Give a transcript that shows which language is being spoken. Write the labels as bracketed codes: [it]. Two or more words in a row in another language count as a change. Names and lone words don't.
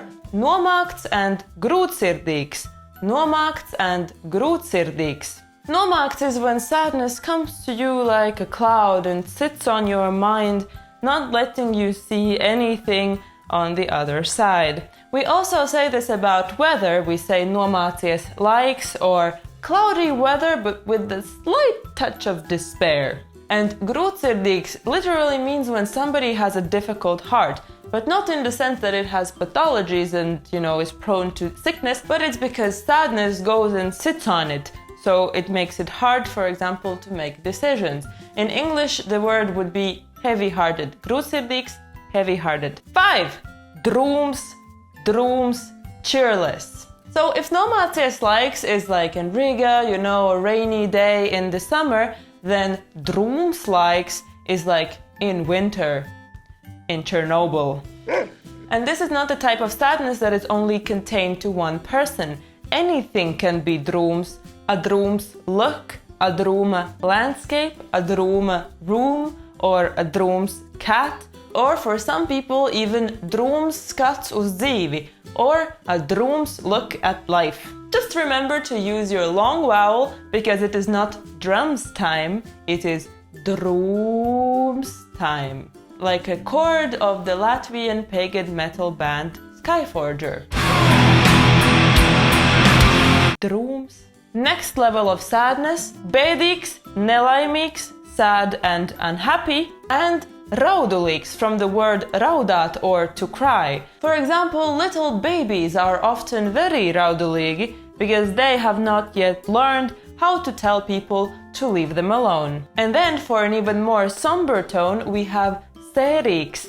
[en] Nomākts and grūtsirdīgs. Nomākts and grūtsirdīgs. Nomākts is when sadness comes to you like a cloud and sits on your mind, not letting you see anything on the other side. We also say this about weather. We say [lv] nomācies laiks, [en] or cloudy weather but with a slight touch of despair. And grūtsirdīgs literally means when somebody has a difficult heart, but not in the sense that it has pathologies and, is prone to sickness, but it's because sadness goes and sits on it. So it makes it hard, for example, to make decisions. In English, the word would be heavy-hearted. Grūtsirdīgs, heavy-hearted. 5. Drūms, cheerless. So if [lv] nomācies laiks [en] is like in Riga, a rainy day in the summer, then [lv] drūms laiks [en] is like in winter, in Chernobyl. And this is not the type of sadness that is only contained to one person. Anything can be drūms. A drūms look, a drūma landscape, a drūma room, or a drūms cat, or for some people even [lv] drūms skats uz dzīvi, [en] or a drūms look at life. Just remember to use your long vowel because it is not drums time, it is drūms time. Like a chord of the Latvian pagan metal band Skyforger. Drūms. Next level of sadness, [lv] bēdīgs, nelaimīgs, [en] sad and unhappy, and raudulīgs from the word raudāt or to cry. For example, little babies are often very raudulīgi because they have not yet learned how to tell people to leave them alone. And then for an even more somber tone, we have sērīgs.